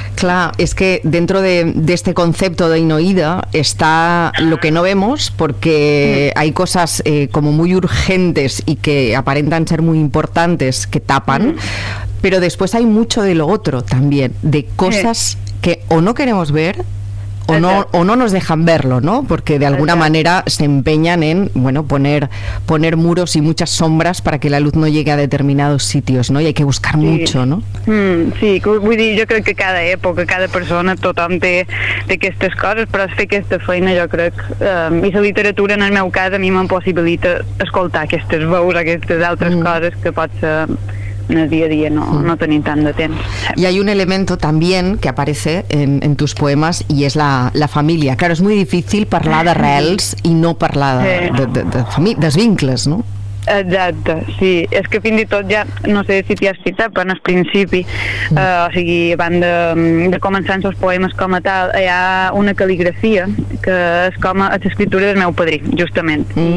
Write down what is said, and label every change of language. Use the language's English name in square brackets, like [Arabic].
[Spanish] Clar, és que dentro de este concepto de inoïda està lo que no vemos, perquè hay cosas como muy urgentes y que aparentan ser muy importantes que tapan, pero después hay mucho de lo otro también, de cosas que o no queremos ver o no nos dejan verlo, ¿no? Porque de alguna manera se empeñan en, bueno, poner muros y muchas sombras para que la luz no llegue a determinados sitios, ¿no? Y hay que buscar mucho, ¿no? [Catalan] Sí, vull dir, jo crec que cada època, cada persona, tothom té aquestes coses, però fer aquesta feina, jo crec, i la literatura, [Spanish] en el meu cas, a mi m'impossibilita escoltar aquestes veus, aquestes altres coses que pot ser en el día a día no tenéis tanto tiempo. Y hay un elemento también que aparece en tus poemas y es la familia. Claro, es muy difícil hablar de rels y no hablar de vincles, ¿no? [Catalan] Exacte, sí. És que fins i tot ja, no sé si t'hi has citat, però en el principi, o sigui, abans de començar els poemes com a tal, hi ha una cal·ligrafia que és com l'escriptura del meu padrí, justament.